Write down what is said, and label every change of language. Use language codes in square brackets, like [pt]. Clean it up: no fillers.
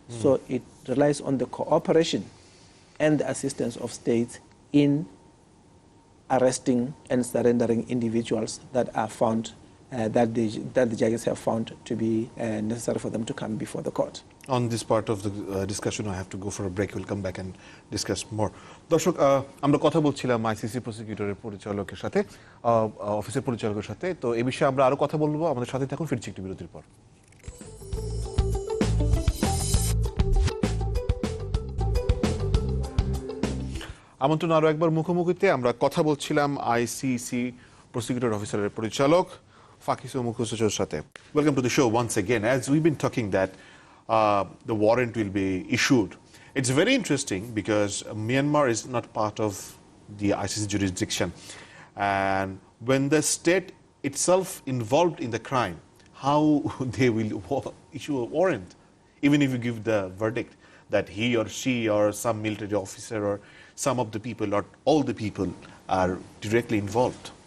[en] So it relies on the cooperation and the assistance of states in arresting and surrendering individuals that are found, that the judges have found to be necessary for them to come before the court. On this part of the discussion, I have to go for a break. We'll come back and discuss more. [bn] দর্শক, আমরা কথা বলছিলাম ICC প্রসিকিউটরের পরিচালকের সাথে, অফিসের পরিচালকের সাথে। তো এই বিষয়ে আমরা আরো কথা বলবো। আমাদের সাথে থাকুন, ফিরছি একটু বিরতির পর। আমন্ত্রণ আরো একবার মুখোমুখিতে আমরা কথা বলছিলাম আইসিসি প্রসিকিউটর অফিসারের পরিচালক ফাকিস মুখোসের সাথে। [en] Welcome to the show once again. As we've been talking that the warrant will be issued. It's very interesting because Myanmar is not part of the ICC jurisdiction, and when the state itself involved in the crime, how they will issue a warrant, even if you give the verdict that he or she or some military officer or some of the people or all the people are directly involved.